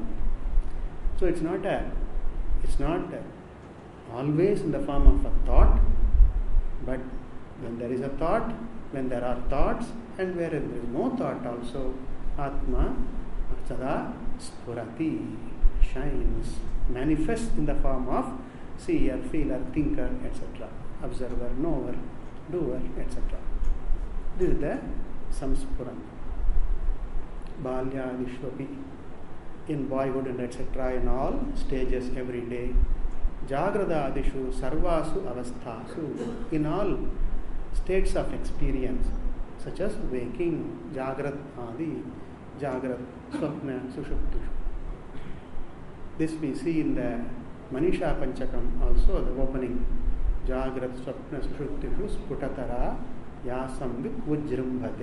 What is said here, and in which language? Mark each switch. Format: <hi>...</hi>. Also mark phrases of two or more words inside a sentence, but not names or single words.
<en>So it's not always in the form of a thought, but when there is a thought, when there are thoughts, and where there is no thought also,</en> <sa>Atma Sada Spurati,</sa> <en>shines, manifests in the form of seer, feeler, thinker, etc. Observer, knower, doer, etc. This is the samspuran.</en> <sa>Balya Vishwapi,</sa> <en>in boyhood and etc. in all stages every day.</en> <sa>Jagradadishu sarvasu avasthasu,</sa> <en>in all states of experience, such as waking,</en> <sa>Jagrat Adi, Jagrat, Swapna, Sushuptishu.</sa> <en>This we see in the Manisha Panchakam also, the opening.</en> <sa>Jagrat Swapna Sushuptishu Sputatara Yasamvik Ujrimbhate.</sa>